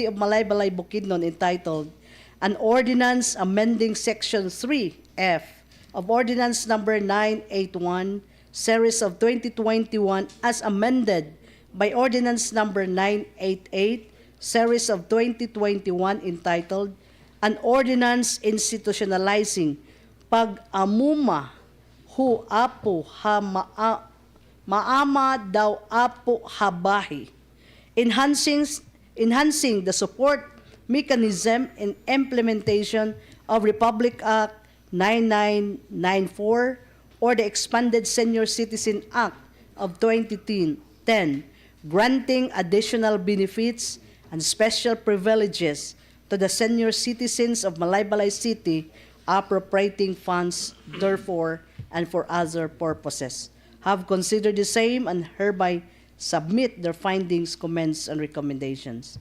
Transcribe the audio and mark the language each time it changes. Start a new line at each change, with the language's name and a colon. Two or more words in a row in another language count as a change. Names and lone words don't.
English: of Malaybalay, Bukidnon, entitled An Ordinance Amending Section 3F of Ordinance Number 981, Series of 2021, as amended by Ordinance Number 988, Series of 2021, entitled An Ordinance Institutionalizing Pag-amuma hu apo ha maama daw apo habahi, enhancing the support mechanism and implementation of Republic Act 9994 or the Expanded Senior Citizen Act of 2010, granting additional benefits and special privileges to the senior citizens of Malaybalay City, appropriating funds therefore and for other purposes, have considered the same and hereby submit their findings, comments, and recommendations.